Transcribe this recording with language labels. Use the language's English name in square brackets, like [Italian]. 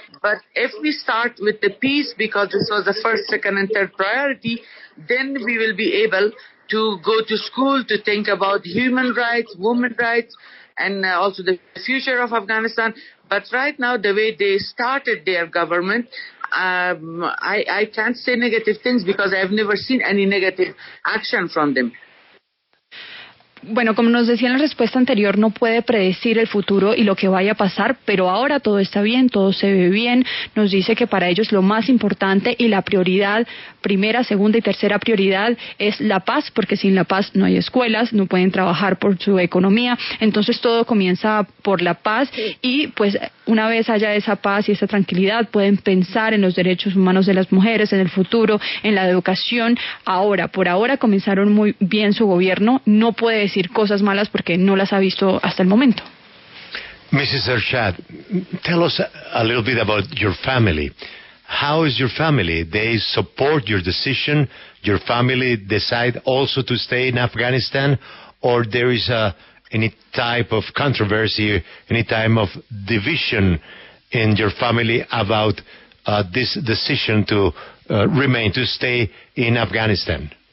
[English] But if we start with the peace, because this was the first, second and third priority, then we will be able to go to school, to think about human rights, women's rights, and also the future of Afghanistan. But right now, the way they started their government, I can't say negative things because I have never seen any negative action from them. [Spanish] Bueno, como nos decía en la respuesta anterior, no puede predecir el futuro y lo que vaya a pasar, pero ahora todo está bien, todo se ve bien. Nos dice que para ellos lo más importante y la prioridad, primera, segunda y tercera prioridad, es la paz, porque sin la paz no hay escuelas, no pueden trabajar por su economía. Entonces todo comienza por la paz y pues una vez haya esa paz y esa tranquilidad, pueden pensar en los derechos humanos de las mujeres, en el futuro, en la educación. Ahora, por ahora comenzaron muy bien su gobierno, no puede decir cosas malas porque no las ha visto hasta el momento. [English] Mrs. Ershad, tell us a little bit about your family. How is your family? They support your decision? Your family decide also to stay in Afghanistan? Or there is any type of controversy, any type of division in your family about this decision to remain, to stay in Afghanistan?